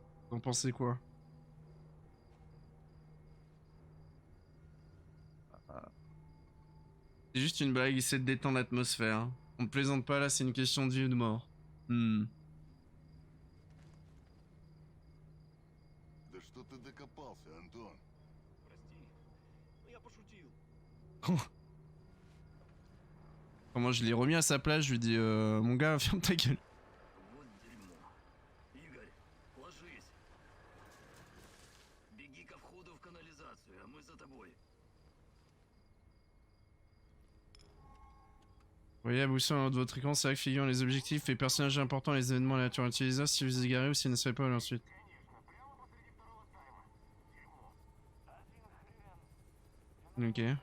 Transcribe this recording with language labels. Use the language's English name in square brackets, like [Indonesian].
[French] Vous en pensez quoi? C'est juste une blague, essaie de détendre l'atmosphère. On ne plaisante pas là, c'est une question de vie ou de mort. [Russian] Да что ты докопался, Антон? Прости, но я пошутил. [French] Comment je l'ai remis à sa place, je lui dis mon gars, ferme ta gueule. [Russian] Вот дерьмо. Игорь, ложись. Беги ко входу в канализацию, а мы за тобой. [French] Voyez à bout sur votre écran, c'est vrai que figurent les objectifs, les personnages importants, les événements, la nature utilisée, si vous égarez ou si ne savez pas ensuite. Ok.